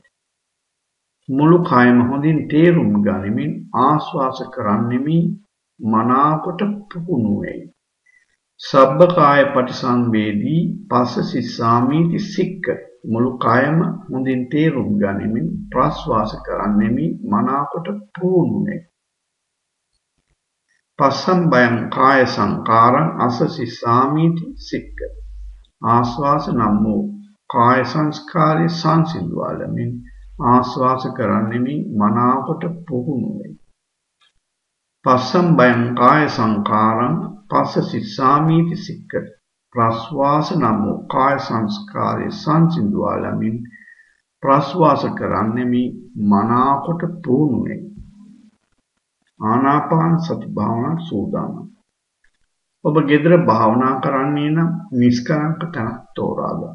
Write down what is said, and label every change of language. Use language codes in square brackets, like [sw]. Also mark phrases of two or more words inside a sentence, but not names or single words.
[si] මුළු කායම හොඳින් තේරුම් ගනිමින් ආශ්වාස කරන්නෙමි මනාකොට පුහුණු වෙයි. [pi] සබ්බකාය පටිසංවේදී පස්ස සිස්සාමීති සික්කති. [si] මුළු කායම හොඳින් තේරුම් ගනිමින් ප්‍රශ්වාස කරන්නෙමි මනාකොට පුහුණු වෙයි. [pi] පස්සම් බයං කාය සංකාරං අස්ස සිස්සාමීති සික්කති. [si] ආශ්වාස නම් වූ කාය සංස්කාරය සංසිඳුවාලමින් ආශ්වාස කරන්නෙමි මනාකොට පුහුණු වෙයි. [pi] පස්සම් බයං කාය සංකාරං පස්ස සිස්සාමීති සික්කති. [si] ප්‍රශ්වාස නම් වූ කාය සංස්කාරය සංසිඳුවාලමින් ප්‍රශ්වාස කරන්නෙමි මනාකොට පුහුණු වෙයි. ආනාපාන සති භාවනා සූදානම්. ඔබ ගෙදර භාවනා කරන්නේ නම් නිස්කලංක තැනක් තෝරා ගන්න.